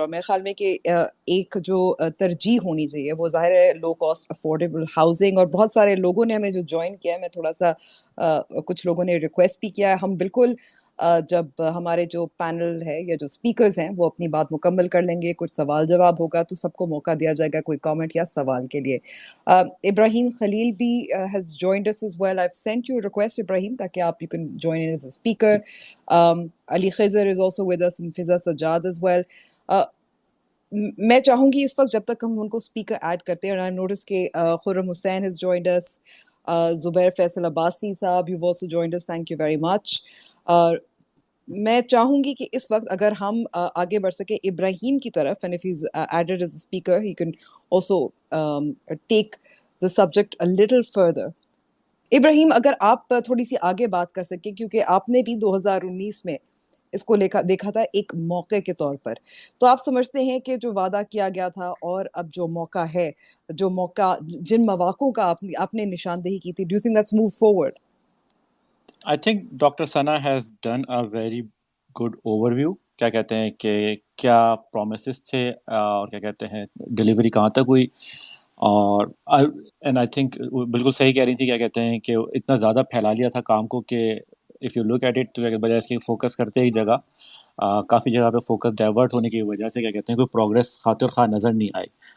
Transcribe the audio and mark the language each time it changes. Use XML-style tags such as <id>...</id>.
<ur>اور میرے خیال میں کہ ایک جو ترجیح ہونی چاہیے وہ ظاہر ہے لو کاسٹ افورڈیبل ہاؤسنگ. اور بہت سارے لوگوں نے ہمیں جو جوائن کیا ہے, میں تھوڑا سا کچھ لوگوں نے ریکویسٹ بھی کیا ہے, ہم بالکل جب ہمارے جو پینل ہے یا جو اسپیکرز ہیں وہ اپنی بات مکمل کر لیں گے, کچھ سوال جواب ہوگا تو سب کو موقع دیا جائے گا کوئی کامنٹ یا سوال کے لیے.</ur> <en>Ibrahim Khalil</en> <ur>بھی</ur> <en>has joined us as well. I've sent you a request, Ibrahim,</en> <ur>تاکہ آپ</ur> <en>you can join in as a speaker. Ali Khizr is also with us, and Fiza Sajjad as well.</en> <ur>میں چاہوں گی اس وقت جب تک ہم ان کو اسپیکر ایڈ کرتے ہیں, اور</ur> <en>I notice</en> <ur>کہ خرم حسین</ur> <en>has joined us,</en> <ur>زبیر فیصل عباسی صاحب,</ur> <en>you've also joined us, thank you very much.</en> <ur>میں چاہوں گی کہ اس وقت اگر ہم آگے بڑھ سکے ابراہیم کی طرف,</ur> <en>and if he's added as a speaker he can also take the subject a little further.</en> <ur>ابراہیم, اگر آپ تھوڑی سی آگے بات کر سکیں, کیونکہ آپ نے بھی 2019 میں اس کو دیکھا تھا ایک موقع کے طور پر, تو آپ سمجھتے ہیں کہ جو وعدہ کیا گیا تھا اور اب جو موقع ہے, جو موقع جن مواقعوں کا آپ نے نشاندہی کی تھی,</ur> <en>do you think that's moved forward? I think Dr. Sana has done a very good overview.</en> <ur>کیا کہتے ہیں کہ کیا پرومسز تھے اور کیا کہتے ہیں ڈیلیوری کہاں تک ہوئی. اور</ur> <en>and I think</en> <ur>بالکل صحیح کہہ رہی تھی, کیا کہتے ہیں کہ اتنا زیادہ پھیلا لیا تھا کام کو کہ</ur> <en>if you look at it,</en> <ur>تو بجائے اس کی فوکس کرتے ہی جگہ کافی جگہ پہ فوکس ڈائیورٹ ہونے کی وجہ سے کیا کہتے ہیں کوئی پروگریس خاطر خواہ نظر نہیں آئی.</ur>